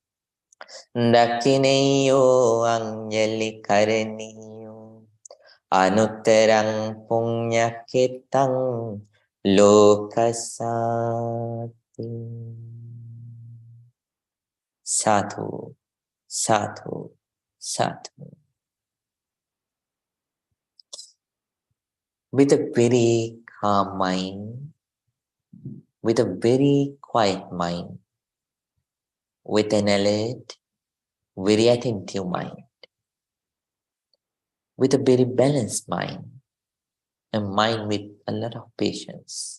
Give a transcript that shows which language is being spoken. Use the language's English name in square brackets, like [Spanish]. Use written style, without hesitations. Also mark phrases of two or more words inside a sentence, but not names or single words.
[Pali] Dakineyo anjali karaniyo. Anuttarang punyakitang lokasati. Sadhu, sadhu, sadhu. [English] With a very calm mind, with a very quiet mind, with an alert, very attentive mind, with a very balanced mind, a mind with a lot of patience.